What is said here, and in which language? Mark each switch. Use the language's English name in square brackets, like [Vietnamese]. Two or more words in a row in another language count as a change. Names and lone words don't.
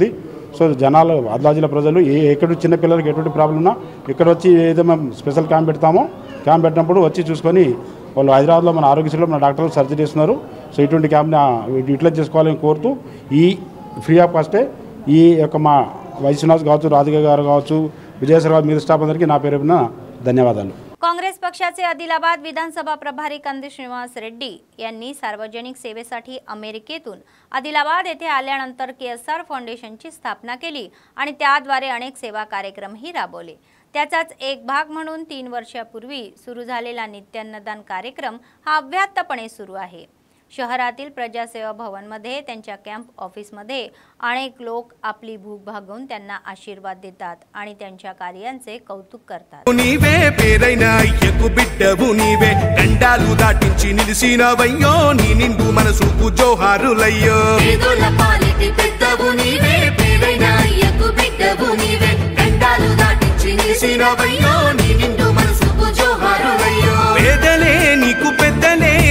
[Telugu] సో జనాలు ఆదిలాబాద్ జిల్లా ప్రజలు ఎక్కడ చిన్న పిల్లలకి ఎటువంటి ప్రాబ్లం ఉన్నా ఇక్కడ వచ్చి ఏదో మేము [English] special camp [Telugu] పెడతామో క్యాంప్ పెట్టినప్పుడు వచ్చి చూసుకొని వాళ్ళు హైదరాబాద్లో మన ఆరోగ్యశ్రీలో మన డాక్టర్లు సర్జరీ చేస్తున్నారు। సో ఇటువంటి క్యాంప్ని యూటిలైజ్ చేసుకోవాలని కోరుతూ ఈ [English] free of cost [Telugu] ఈ యొక్క మా YC శ్రీనివాస్ కావచ్చు, రాధిక గారు కావచ్చు, విజయశ్వరరావు మీరు స్టాఫ్ అందరికీ నా పేరున ధన్యవాదాలు। [Marathi] काँग्रेस पक्षाचे आदिलाबाद विधानसभा प्रभारी कंदी श्रीनिवास रेड्डी यांनी सार्वजनिक सेवेसाठी अमेरिकेतून आदिलाबाद येथे आल्यानंतर KSR फाउंडेशनची स्थापना केली आणि त्याद्वारे अनेक सेवा कार्यक्रमही राबवले। त्याचाच एक भाग म्हणून 3 वर्षापूर्वी सुरू झालेला नित्यान्नदान कार्यक्रम हा अव्याहतपणे सुरू आहे। शहरातील प्रजासेवा भवनमध्ये त्यांच्या कॅम्प ऑफिसमध्ये अनेक लोक आपली भूक भागवून त्यांना आशीर्वाद देतात आणि त्यांच्या कार्यांचे कौतुक करतात। [Telugu] నీవే పేరైన అయ్యకు బిడ్డవు నీవే గండాలు దాటించి నిలిసినవయ్యో నీ నిండు మనసుకు జోహారులయ్యో పేదల పాలిటి పెద్దవు నీవే పేరైన అయ్యకు బిడ్డవు నీవే గండాలు దాటించి నిలిసినవయ్యో నీ నిండు మనసుకు జోహారులయ్యో పేదలే నీకు పెద్దలే